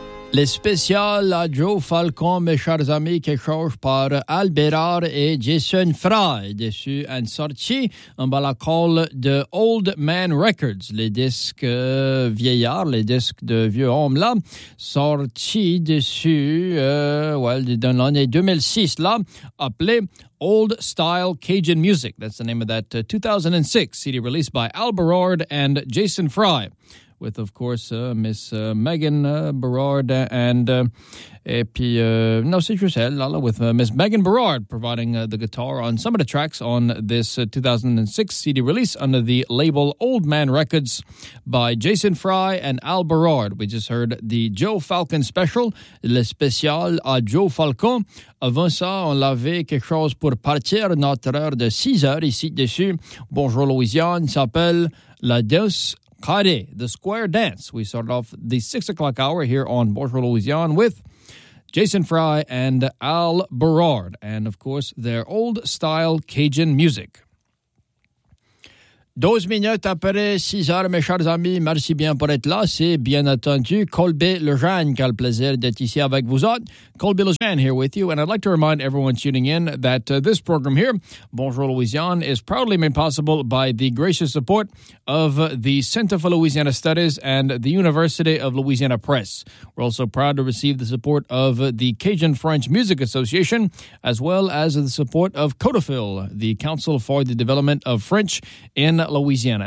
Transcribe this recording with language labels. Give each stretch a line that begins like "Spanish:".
French: Le spécial à Joe Falcon, mes chers amis, qui change par Albert et Jason Fry, dessus un sorti en bas la colle de Old Man Records, les disques vieillards, les disques de vieux hommes là, sorti dessus, dans l'année 2006 là, appelé Old Style Cajun Music.
English: That's the name of that 2006 CD released by Albert and Jason Fry. With, of course, Miss Megan Berard and...
French: c'est juste elle, là,
English: with Miss Megan Berard providing the guitar on some of the tracks on this 2006 CD release under the label Old Man Records by Jason Fry and Al Berard. We just heard the Joe Falcon special, Le Spécial à Joe Falcon.
French: Avant ça, on l'avait quelque chose pour partir, notre heure de 6 heures ici dessus. Bonjour Louisiane, il s'appelle La Danse Carré,
English: the square dance. We start off the 6 o'clock hour here on Bonjour Louisiane with Jason Fry and Al Berard, and of course their old style Cajun music.
French: 12 minutes après 6 heures, mes chers amis, merci bien pour être là. C'est bien entendu Colby Lejeune, quel plaisir d'être ici avec vous autres.
English: Colby Lejeune here with you, and I'd like to remind everyone tuning in that this program here, Bonjour Louisiane, is proudly made possible by the gracious support of the Center for Louisiana Studies and the University of Louisiana Press. We're also proud to receive the support of the Cajun French Music Association, as well as the support of CODAFIL, the Council for the Development of French in Louisiana.